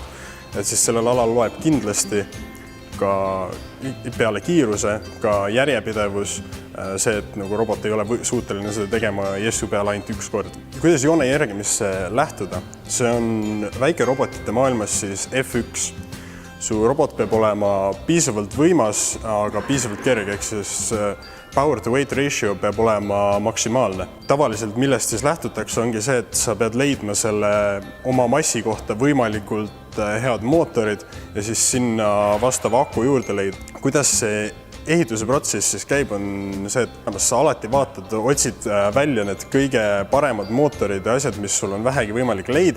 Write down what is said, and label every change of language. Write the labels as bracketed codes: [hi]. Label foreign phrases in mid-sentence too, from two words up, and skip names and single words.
[et] Et siis sellel alal loeb kindlasti ka peale kiiruse, ka järjepidevus, see, et nagu robot ei ole suuteline seda tegema jessu peale ainult 1 kord. Kuidas joone järgimisse lähtuda? See on väikerobotite maailmas siis F1. Su robot peab olema piisavalt võimas, aga piisavalt kerge, ehk siis [en] power to weight ratio [et] peab olema maksimaalne. Tavaliselt millest siis lähtutakse ongi see, et sa pead leidma selle oma massi kohta võimalikult head mootorid ja siis sinna vastava aku juurde leida. Kuidas see ehituse protsess siis käib, on see, et sa alati vaatad, otsid välja need kõige paremad mootorid ja asjad, mis sul on vähegi võimalik leida.